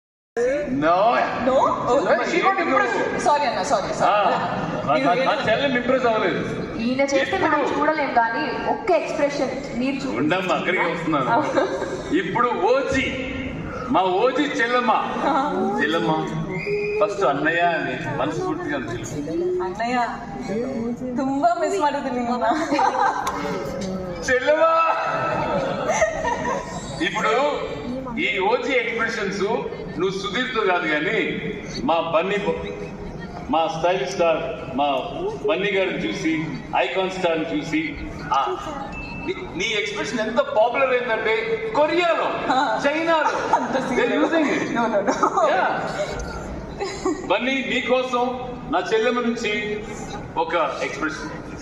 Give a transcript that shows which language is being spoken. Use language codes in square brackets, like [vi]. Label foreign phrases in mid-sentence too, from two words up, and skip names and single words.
[en] No. No? Oh, She got impressed. Sorry, Anna. Sorry. [te] నా చెల్లెలు ఇంప్రెస్ అవ్వలేదు. ఈయన చేస్తే మనం చూడలేం కానీ ఒక్క ఎక్స్ప్రెషన్ మీరు ఉండమ్మా అక్కడికి వస్తున్నాను. ఇప్పుడు ఓజీ మా ఓజీ చెల్లమ్మ [kn] ಫಸ್ಟ್ ಅಣ್ಣಯ್ಯ ಮನಸ್ಫೂರ್ತಿಗೆ ಅಂತ ಅಣ್ಣಯ್ಯ ತುಂಬಾ ಮಿಸ್ ಮಾಡಿದ್ದೀನಿ ನಿಮ್ಮನ್ನ [te] చెల్లమ్మ. ఇప్పుడు ఈ ఓజీ ఎక్స్ప్రెషన్స్ నువ్వు సుధీర్తో కాదు కానీ మా బన్నీ మా స్టైల్ స్టార్ మా బన్నీ గారిని చూసి ఐకాన్ స్టార్ చూసి నీ ఎక్స్ప్రెషన్ ఎంత పాపులర్ అయిందంటే కొరియాలో చైనాలో బన్నీ నీకోసం నా చెల్లెమ్మ నుంచి ఒక ఎక్స్ప్రెషన్.